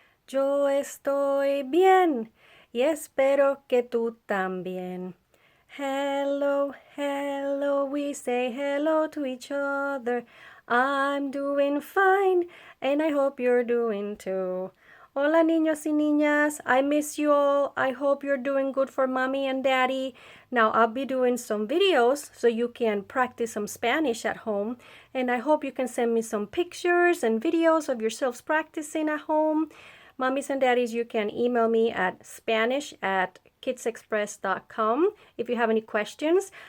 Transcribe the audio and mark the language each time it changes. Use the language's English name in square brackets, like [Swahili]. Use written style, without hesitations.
[Spanish] Yo estoy bien y espero que tú también. [English] Hello, hello, we say hello to each other. I'm doing fine and I hope you're doing too. [Spanish] Hola niños y niñas, [English] I miss you all. I hope you're doing good for mommy and daddy. Now I'll be doing some videos so you can practice some Spanish at home. And I hope you can send me some pictures and videos of yourselves practicing at home. Mommies and daddies, you can email me at spanish@kidsexpress.com if you have any questions.